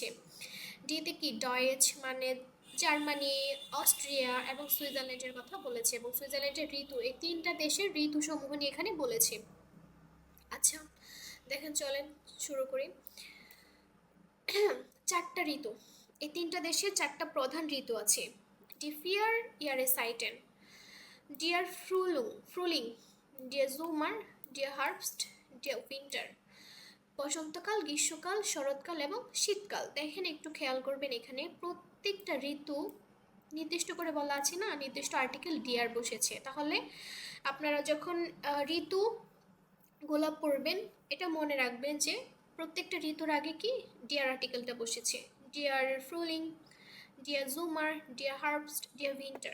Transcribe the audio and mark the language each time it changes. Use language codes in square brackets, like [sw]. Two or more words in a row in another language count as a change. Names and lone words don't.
[bn] ডিতে কি ডয়েচ মানে জার্মানি, অস্ট্রিয়া এবং সুইজারল্যান্ডের কথা বলেছে এবং সুইজারল্যান্ডের ঋতু, এই 3টা দেশের ঋতুসমূহ নিয়ে এখানে বলেছে। আচ্ছা, দেখেন চলেন শুরু করি। 4টা ঋতু, এই 3টা দেশের 4টা প্রধান ঋতু আছে। [de] Die vier Jahreszeiten, der Frühling, der Sommer, der Herbst, der Winter, [bn] বসন্তকাল, গ্রীষ্মকাল, শরৎকাল এবং শীতকাল। দেখেন একটু খেয়াল করবেন, এখানে প্রত্যেকটা ঋতু নির্দিষ্ট করে বলা আছে না, নির্দিষ্ট আর্টিকেল ডিয়ার বসেছে। তাহলে আপনারা যখন ঋতু গোলাপ পড়বেন এটা মনে রাখবেন যে প্রত্যেকটা ঋতুর আগে কি ডিয়ার আর্টিকেলটা বসেছে, [de] der Frühling, der Sommer, der Herbst, der Winter.